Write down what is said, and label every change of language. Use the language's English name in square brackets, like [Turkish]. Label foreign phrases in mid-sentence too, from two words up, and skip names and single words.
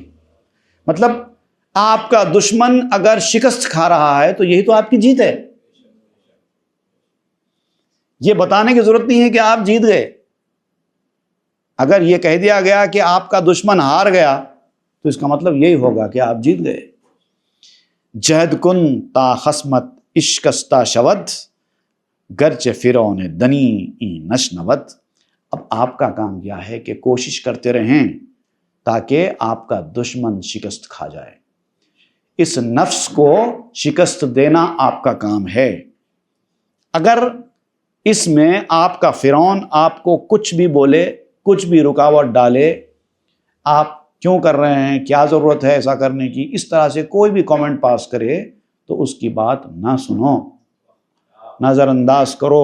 [Urdu] مطلب آپ کا دشمن اگر شکست کھا رہا ہے تو یہی تو آپ کی جیت ہے۔ یہ بتانے کی ضرورت نہیں ہے کہ آپ جیت گئے۔ اگر یہ کہہ دیا گیا کہ آپ کا دشمن ہار گیا تو اس کا مطلب یہی ہوگا کہ آپ جیت گئے۔ [Persian] جہد کن تا خصمت اشکستہ شود گرچہ فرعون دنی این نشنوت. [Urdu] اب آپ کا کام کیا ہے کہ کوشش کرتے رہیں تاکہ آپ کا دشمن شکست کھا جائے. اس نفس کو شکست دینا آپ کا کام ہے. اگر اس میں آپ کا فرعون آپ کو کچھ بھی بولے، کچھ بھی رکاوٹ ڈالے، آپ کیوں کر رہے ہیں، کیا ضرورت ہے ایسا کرنے کی، اس طرح سے کوئی بھی کامنٹ پاس کرے تو اس کی بات نہ سنو، نظر انداز کرو.